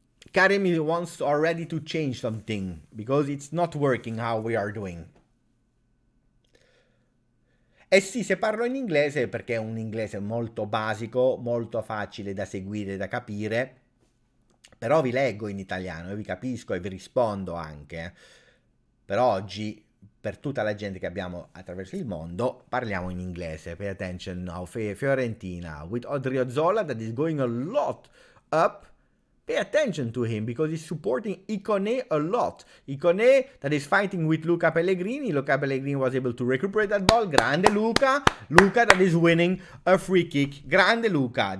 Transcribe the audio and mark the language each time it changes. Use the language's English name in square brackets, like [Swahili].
[English] Karim wants already to change something because it's not working how we are doing. [Italian] Eh sì, se parlo in inglese perché è un inglese molto basico, molto facile da seguire, da capire, però vi leggo in italiano e vi capisco e vi rispondo anche. Per oggi, per tutta la gente che abbiamo attraverso il mondo, parliamo in inglese. [English] Pay attention now, Fiorentina with Odriozola that is going a lot up. Pay attention to him because he's supporting Ikone a lot. Ikone that is fighting with Luca Pellegrini. Luca Pellegrini was able to recuperate that ball. [Italian] Grande Luca. [English] Luca that is winning a free kick. [Italian] Grande Luca.